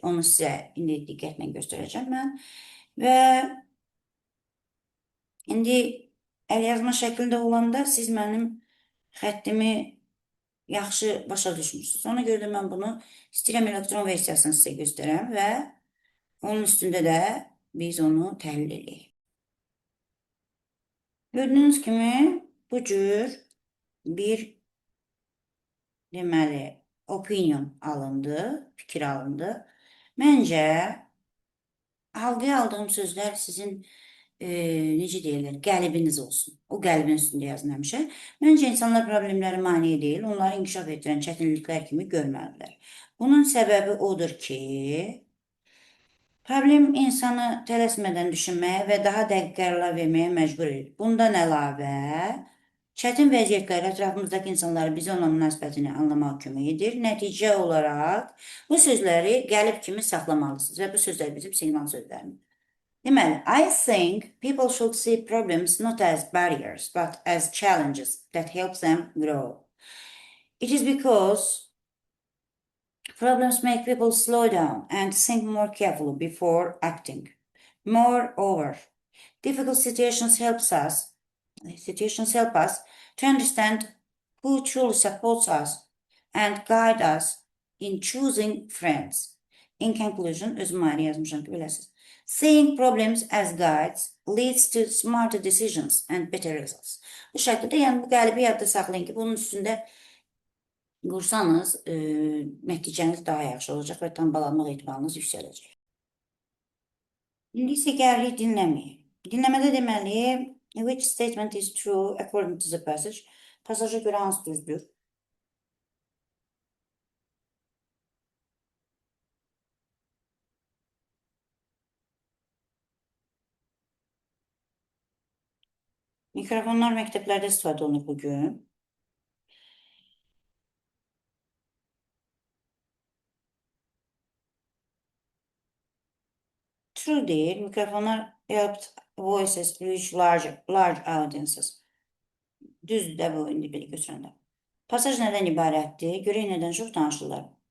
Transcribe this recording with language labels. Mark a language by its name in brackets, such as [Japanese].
[Azerbaijani] Onu sizə indi diqqətlə göstərəcəm mən. Və indi əlyazma şəklində olanda siz mənim xəttimi yaxşı başa düşmürsünüz. Ona görə də mən bunu istəyirəm elektron versiyasını sizə göstərəm və onun üstündə də biz onu təhlil edək. Gördüyünüz kimi bu cür bir deməli opinion alındı, fikir alındı. Məncə halqaya aldığım sözlər sizin necə deyirlər, qəlbiniz olsun. O qəlbin üstündə yazın həmişə. Məncə insanlar problemləri maneə deyil, onları inkişaf etdirən çətinliklər kimi görməlidirlər. Bunun səbəbi odur ki, problem insanı tələsmədən düşünməyə və daha dəqiq qərarlar verməyə məcbur edir. Bundan əlavə, Çətin vəziyyətlər ətrafımızdakı insanların bizə olan münasibətini anlamaq kömək edir. Nəticə olaraq bu sözləri qəlib kimi saxlamalısınız və bu sözlər bizim siqnal sözlərimiz. [English] Deməli, I think people should see problems not as barriers, but as challenges that help them grow. It is because problems make people slow down and think more carefully before acting. Moreover, difficult situations help us to understand who truly supports us and guide us in choosing friends. In conclusion, [Azerbaijani] özüm ayrı yazmışam ki biləsiniz. [English] Seeing problems as guides leads to smarter decisions and better results. [Azerbaijani] Bu şəkildə, yəni bu qəlibi yadda saxlayın ki, bunun üstündə qursanız, nəticəniz daha yaxşı olacaq və tambalanmaq ehtimalınız yüksələcək. İndi isə gəlirik dinləməyə. Dinləmədə deməli, [English] which statement is true according to the passage? [Azerbaijani] Pasaja görə hansı düzdür? Mikrofonlar məktəblərdə istifadə olunur bugün. True deyil. [English] Mikrofonlar helped voices reach large audiences. [Azerbaijani] Düzdür də bu indi belə götürəndə. Pasaj nədən ibarətdir? Görək nədən çox danışırlar.